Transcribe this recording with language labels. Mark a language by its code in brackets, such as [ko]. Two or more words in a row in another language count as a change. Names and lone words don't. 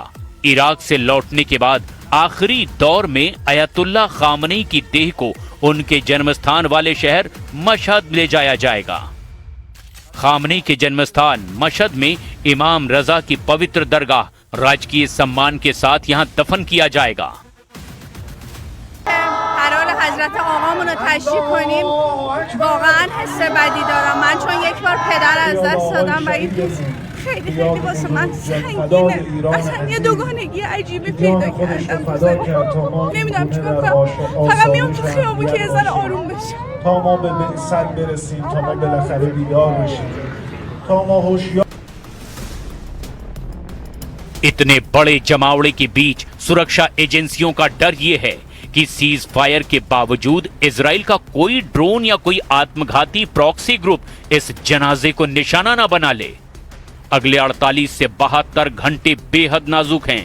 [hi] इराक से लौटने के बाद आखिरी दौर में अयतुल्ला खामनेई की देह को उनके जन्मस्थान वाले शहर मशहद ले जाया जाएगा। खामनेई के जन्मस्थान मशहद में इमाम रजा की पवित्र दरगाह राजकीय सम्मान के साथ यहां दफन किया जाएगा। [fa] قرار حضرت آقامون رو تشریح کنیم. واقعا حس بدی دارم من، چون یک بار پدر از دست دادم و این خیلی خیلی واسه من سنگینه. اصلا یه دوگانگی عجیبی پیدا کردم. نمیدونم چیکار کنم، فقط میام تو خیابون که یه ذره آروم بشم تا ما به مقصد برسیم، تا ما بالاخره بیدار بشیم، تا ما هوشیار [hi] इतने बड़े जमावड़े के बीच सुरक्षा एजेंसियों का डर ये है कि [en] cease fire [hi] के बावजूद इजराइल का कोई ड्रोन या कोई आत्मघाती [en] proxy group [hi] इस जनाजे को निशाना ना बना ले। अगले 48 से 72 घंटे बेहद नाजुक हैं।